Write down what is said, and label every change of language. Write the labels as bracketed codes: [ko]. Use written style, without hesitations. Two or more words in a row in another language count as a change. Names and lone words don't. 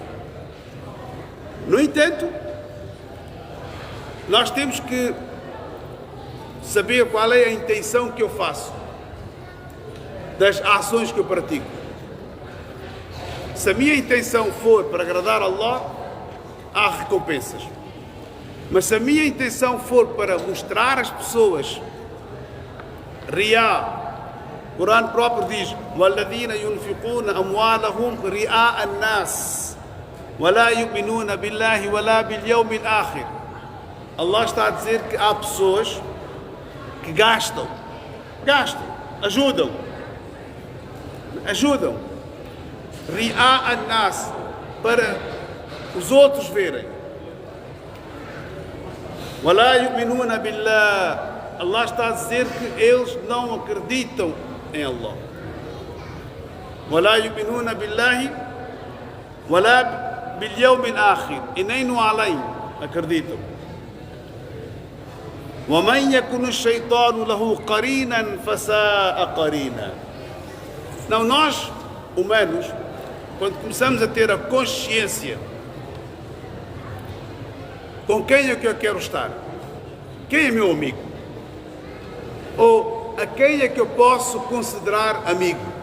[pt] No entanto, nós temos que saber qual é a intenção que eu faço das ações que eu pratico. Se a minha intenção for para agradar a Allah, há recompensas. Mas se a minha intenção for para mostrar às pessoas, riá, o Corão próprio diz: [ar] وَالَّذِينَ يُنْفِقُونَ أَمْوَالَهُمْ رِئَاءَ النَّاسِ وَلَا يُؤْمِنُونَ بِاللَّهِ وَلَا بِالْيَوْمِ الْآخِرِ. [pt] Allah está a dizer que há pessoas que gastam, ajudam, [ar] رئاء الناس, [pt] para os outros verem. [ar] وَلَا يُؤْمِنُونَ بِاللَّهِ. [pt] Allah está a dizer que eles não acreditam em Allah. [ar] وَلَا يُؤْمِنُونَ بِاللَّهِ وَلَا بِالْيَوْمِ الْآخِرِ. [pt] E nem no além acreditam. [ar] وَمَنْ يَكُنُ الشَّيْطَانُ لَهُ قَرِينًا فَسَاءَ قَرِينًا. [pt] Não, nós, humanos, quando começamos a ter a consciência com quem é que eu quero estar, quem é meu amigo, ou a quem é que eu posso considerar amigo,